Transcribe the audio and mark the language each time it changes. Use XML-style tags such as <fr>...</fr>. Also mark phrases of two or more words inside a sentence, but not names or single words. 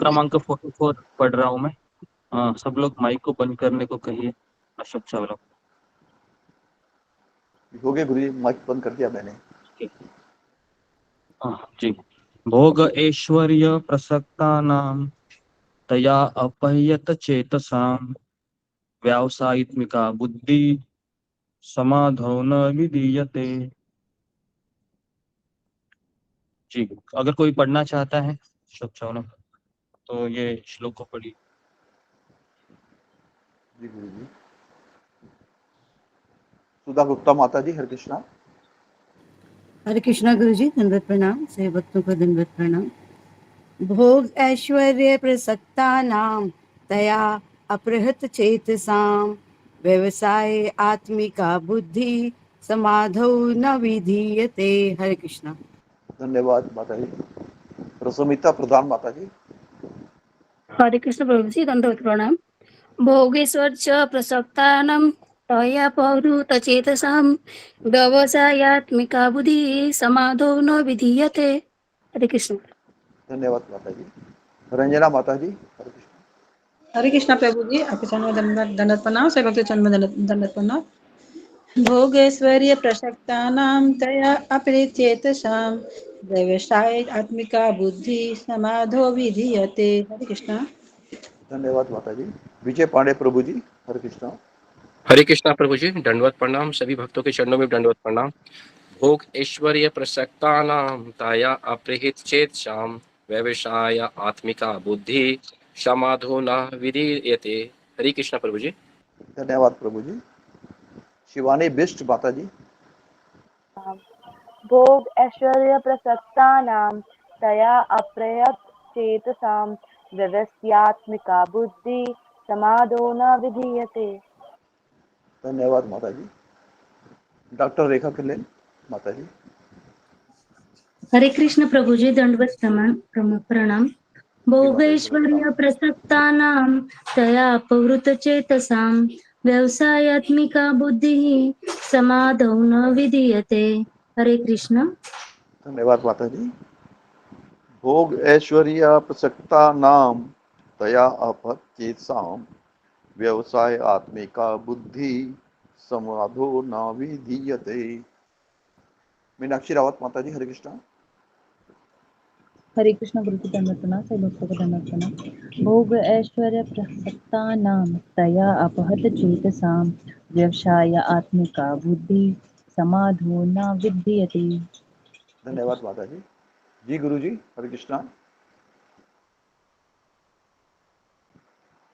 <hi>क्रमांक 44 पढ़ रहा हूँ मैं। सब लोग माइक को बंद करने को कहिए। अशोक सौरभ। हो गया गुरु जी, माइक बंद कर दिया मैंने। जी।</hi> <sa>भोग ऐश्वर्य प्रसक्तानां तया अपह्यत चेतसां व्यावसायित्मिका बुद्धि समाधौ न विधीयते।</sa> <hi>जी, अगर कोई पढ़ना चाहता है अशोक सौरभ तो ये श्लोक को पढ़िए। जी गुरु जी। सुधा गुप्ता माता जी। हरे कृष्णा। हरे कृष्णा गुरु जी, दंडवत प्रणाम। सभी भक्तों को दंडवत प्रणाम।</hi> <sa>भोग ऐश्वर्य प्रसक्ता नाम तया अपहृत चेतसाम व्यवसाय आत्मिका बुद्धि समाधौ न विधीयते।</sa> <hi>हरे कृष्णा। धन्यवाद माता जी। रसोमिता प्रधान माता जी। हरे कृष्ण प्रभु जी, दंडवत प्रणाम।</hi> <sa>भोगेश्वर च प्रसक्तानां तया पौरुत चेतसां व्यवसायात्मिका बुद्धि समाधो न विधीयते।</sa> <hi>हरे कृष्ण। धन्यवाद माता जी। रंजना माता जी। हरे कृष्ण। हरे कृष्णा प्रभु जी, आपके चरण में दंडवत प्रणाम सभी भक्त चरण में दंडवत प्रणाम।</hi> <sa>भोगैश्वर्य प्रसक्तानां तया अपरिचेतसां व्यवसाय आत्मिका बुद्धि समाधो विधीयते।</sa> <hi>हरे कृष्णा। धन्यवाद माता जी। विजय पांडे प्रभु जी। हरे कृष्णा। हरे कृष्णा प्रभु जी, दंडवत प्रणाम। सभी भक्तों के चरणों में दंडवत प्रणाम।</hi> <sa>भोग ऐश्वर्य प्रसक्तानां तया अपहृत चेतसां व्यवसाय आत्मिका बुद्धि समाधो न विधीयते।</sa> <hi>हरे कृष्णा प्रभु जी। धन्यवाद प्रभु जी। शिवानी बिष्ट माता जी।</hi> <sa>भोग ऐश्वर्य प्रसक्तानां तया अप्रयत चेतसां व्यवस्यात्मिका बुद्धि समाधो न विधीयते।</sa> <hi>धन्यवाद माता जी। डॉक्टर रेखा किलेन माता जी। हरे कृष्ण प्रभु जी, दंडवत प्रणाम।</hi> <sa>भोगैश्वर्य प्रसक्तानां तया अपहृत चेतसां व्यवसायात्मिका बुद्धिः समाधौ न विधीयते।</sa> <hi>हरे कृष्ण। धन्यवाद माता जी।</hi> <sa>भोग ऐश्वर्य प्रसक्ता नाम तया अपचेतसाम व्यवसाय आत्मिका बुद्धि समाधो न विधीयते।</sa> <hi>मीनाक्षी रावत माता जी। हरे कृष्णा। हरे कृष्ण गुरु की दंडवत प्रणाम। सभी भक्तों को दंडवत प्रणाम।</hi> <sa>भोग ऐश्वर्य प्रसक्तानां तया अपहत चेतसां व्यवसाय आत्मिका बुद्धि समाधो न विधीयते।</sa> <hi>धन्यवाद माता जी। जी गुरु जी। हरे कृष्णा।</hi>